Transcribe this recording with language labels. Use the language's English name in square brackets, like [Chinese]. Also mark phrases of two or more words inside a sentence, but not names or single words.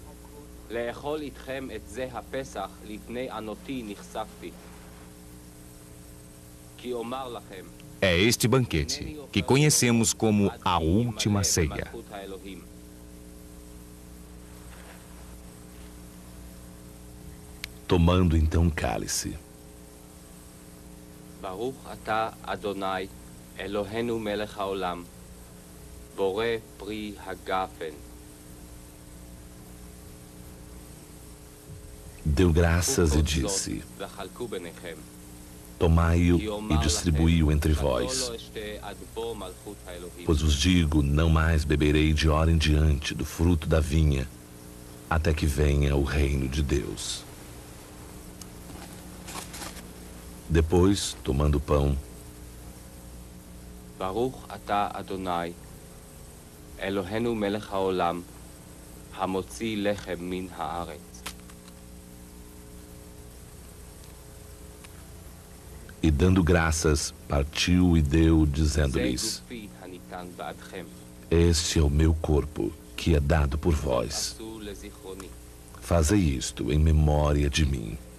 [Portuguese] É este banquete que conhecemos como a última ceia. Tomando então o cálice. [Hebrew] ברוך אתה אדוני אלוהינו מלך העולם בורא פרי הגפן. [Portuguese] Deu graças e disse: Tomai-o e distribui-o entre vós. Pois vos digo, não mais beberei de hora em diante do fruto da vinha, até que venha o reino de Deus. Depois, tomando o pão, [Hebrew] ברוך אתה אדוני אלוהינו מלך העולם המוציא לחם מן הארץ. [Portuguese] e dando graças, partiu e deu, dizendo-lhes: Este é o meu corpo, que é dado por vós. Fazei isto em memória de mim.